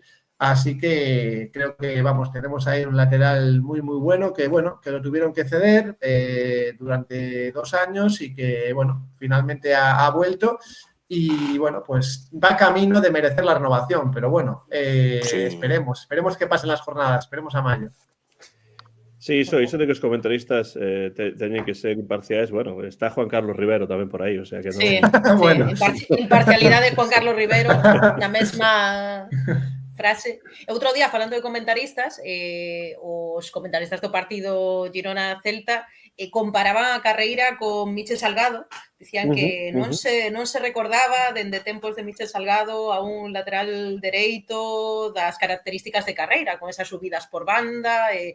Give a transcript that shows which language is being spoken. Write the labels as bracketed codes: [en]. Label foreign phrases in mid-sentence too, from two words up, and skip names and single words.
[es] Así que creo que, tenemos ahí un lateral muy, muy bueno, que lo tuvieron que ceder durante 2 años y que, finalmente ha vuelto. Y, pues va camino de merecer la renovación, pero sí. Esperemos que pasen las jornadas, esperemos a mayo. Sí, [gl] iso de que os comentaristas teñen que ser imparciais, está Juan Carlos Rivero tamén por aí, [es] o sea [gl] que non... Sí, imparcialidade de Juan Carlos Rivero, na mesma frase. Outro día, falando de comentaristas, os comentaristas do partido Girona-Celta comparaban a Carreira con Michel Salgado, dicían que non se recordaba dende tempos de Michel Salgado a un lateral dereito das características de Carreira, con esas subidas por banda,